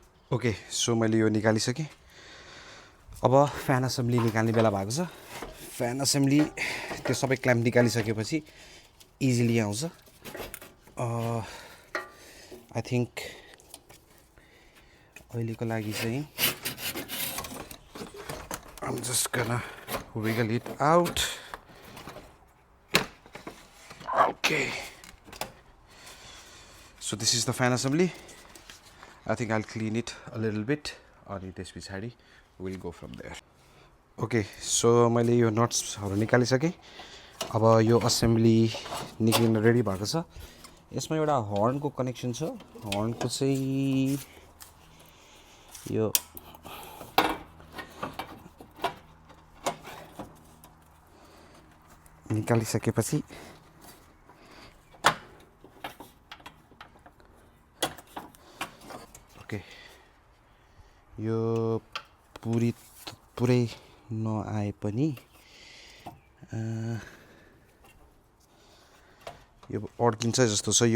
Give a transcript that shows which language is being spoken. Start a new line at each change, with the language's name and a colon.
Nepali: Okay so मैले यो निकालिसकेँ अब फ्यान असेम्बली निकाल्ने बेला भएको छ फ्यान असेम्बली त्यो सबै क्ल्याम्प निकालिसकेपछि इजिली आउँछ
English: I think
Nepali: अहिलेको लागि चाहिँ
English: I'm just gonna wiggle it out. Okay. So this is the fan assembly. I think I'll clean it a little bit.
Nepali: अनि त्यस पछाडि
English: we'll go from there.
Nepali: Okay, so मैले यो नट्सहरु निकालिसके. अब यो असेम्बली निक्लिन रेडी भएको छ. यसमा एउटा हर्नको कनेक्सन छ. हर्नको चाहिँ यो निकालिसकेपछि ओके यो पुरै नआए पनि यो अड्किन्छ जस्तो छ.